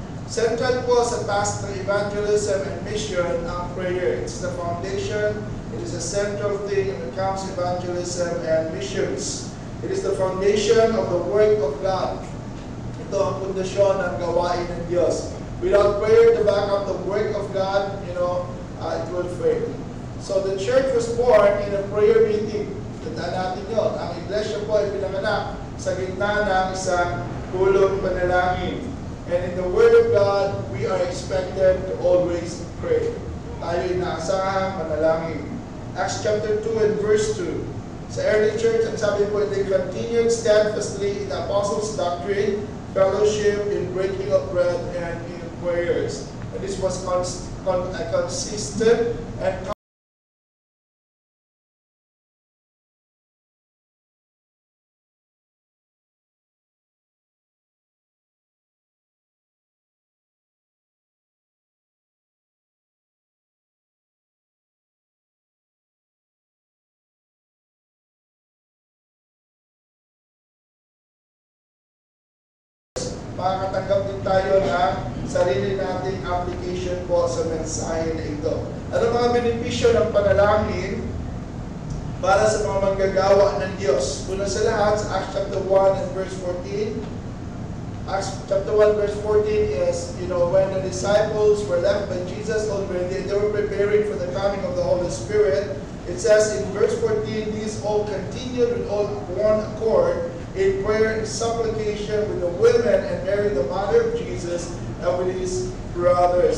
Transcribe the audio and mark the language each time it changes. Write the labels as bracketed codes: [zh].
[en] Central po sa task ng evangelism and mission ang prayer. It's the foundation. It is a central thing when it comes to evangelism and missions. It is the foundation of the work of God. [tl] Ito ang pundasyon ng gawain ng Diyos. [en] Without prayer to back up the work of God, it will fail. So the church was born in a prayer meeting. [tl] Tandaan natin yun. Ang iglesia po ay pinanganak sa gitna ng isang pulong panalangin. [en] And in the Word of God, we are expected to always pray. [tl] Tayo'y naasahang manalangin. [en] Acts chapter 2 and verse 2. Sa early church, [tl] ang sabi po, [en] they continued steadfastly in the apostles' doctrine, fellowship, in breaking of bread, and in prayers. And this was consistent and [tl] makakatanggap din tayo ng sarili nating application po sa mensahe na ito. Ano mga benepisyo ng panalangin para sa mga manggagawa ng Diyos? Una sa lahat, sa [en] Acts chapter 1 and verse 14. Acts chapter 1 verse 14 is, when the disciples were left by Jesus already, they were preparing for the coming of the Holy Spirit. It says in verse 14, these all continued with all one accord in prayer and supplication with the women and Mary, the mother of Jesus, and with his brothers.